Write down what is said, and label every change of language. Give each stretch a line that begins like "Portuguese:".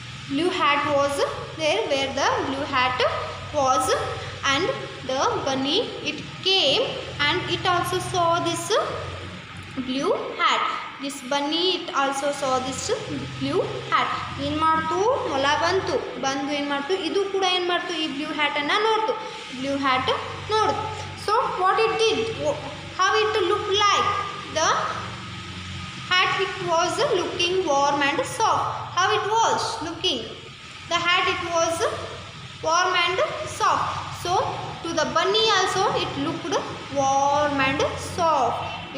English: blue hat was there, where the blue hat was, and the bunny it came and it also saw this blue hat. This bunny it also saw this blue hat.
Kannada: ಏನು ಮಾಡ್ತು, ಮೊಲ ಬಂದು ಏನು ಮಾಡ್ತು, ಇದು ಕೂಡ ಏನು ಮಾಡ್ತು, ಈ blue ಹ್ಯಾಟನ್ನು ನೋಡ್ತು, blue hat ನೋಡ್ತು.
English: So what it did, how it looked like, the hat it was looking warm and soft. How it was looking, the hat it was warm and soft. So to the bunny also it looked warm and soft.